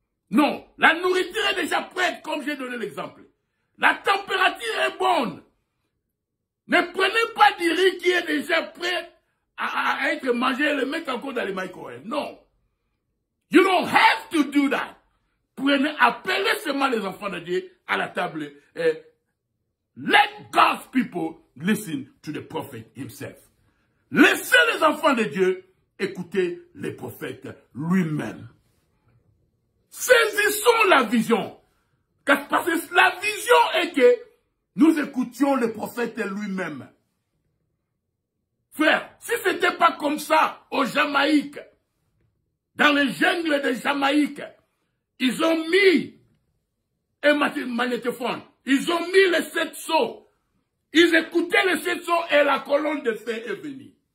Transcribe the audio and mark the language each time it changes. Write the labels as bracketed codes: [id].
[fr] Non, la nourriture est déjà prête, comme j'ai donné l'exemple. La température est bonne. Ne prenez pas du riz qui est déjà prêt à être mangé et le mettre encore dans les microwave. Non. [en] You don't have to do that. [fr] Prenez, appelez seulement les enfants de Dieu à la table. [en] Let God's people listen to the prophet himself. [fr] Laissez les enfants de Dieu écouter le prophète lui-même. Saisissons la vision. Parce que la vision est que nous écoutions le prophète lui-même. Frère, si ce n'était pas comme ça au Jamaïque, dans les jungles de Jamaïque, ils ont mis un magnétophone, ils ont mis les 7 sceaux, ils écoutaient les 7 sceaux et la colonne de feu est venue.